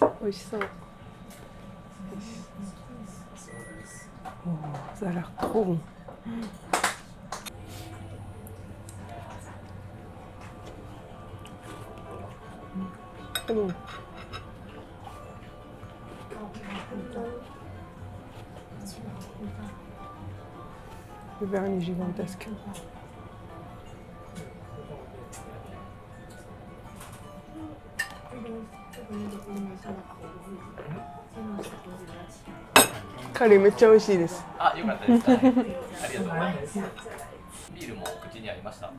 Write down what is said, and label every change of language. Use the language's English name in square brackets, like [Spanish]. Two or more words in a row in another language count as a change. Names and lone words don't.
[French] 美味しそう。Oh, ça a l'air trop bon. C'est bon. Le vernis gigantesque. [Japanese] Curry めっちゃ美味しいです。あ、よかったです。ありがとうございます。ビールも口に合いました。